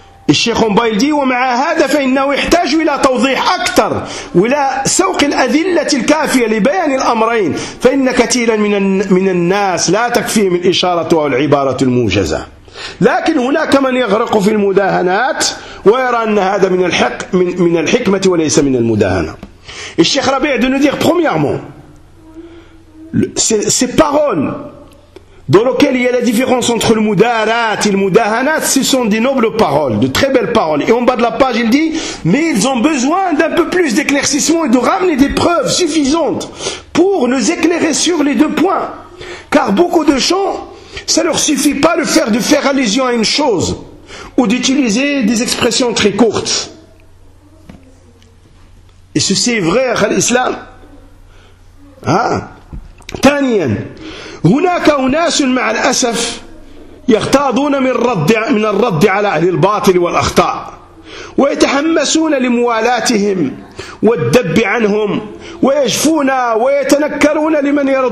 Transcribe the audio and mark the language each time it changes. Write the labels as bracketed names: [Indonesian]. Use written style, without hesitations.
[Arabic] الشيخ مبايل دي ومع هذا فإنه يحتاج إلى توضيح أكثر ولا سوق الأذلة الكافية لبيان الأمرين، فإن كثيرا من الناس لا تكفيهم الإشارة أو العبارة الموجزة، لكن هناك من يغرق في المداهنات ويرى أن هذا من الحق من الحكمة وليس من المداهنة. [French] الشيخ ربيع دي نديغ premièrement ces paroles dans lequel il y a la différence entre le mudarat et le mudahanat, ce sont des nobles paroles, de très belles paroles. Et en bas de la page, il dit, mais ils ont besoin d'un peu plus d'éclaircissement et de ramener des preuves suffisantes pour nous éclairer sur les deux points. Car beaucoup de gens, ça leur suffit pas de faire allusion à une chose ou d'utiliser des expressions très courtes. Et ceci est vrai, à l'islam. Hein? Tanien. [Arabic] هناك أناس مع الأسف يغتاظون من الرد على أهل الباطل والأخطاء ويتحمسون لموالاتهم والدب عنهم ويجفون ويتنكرون لمن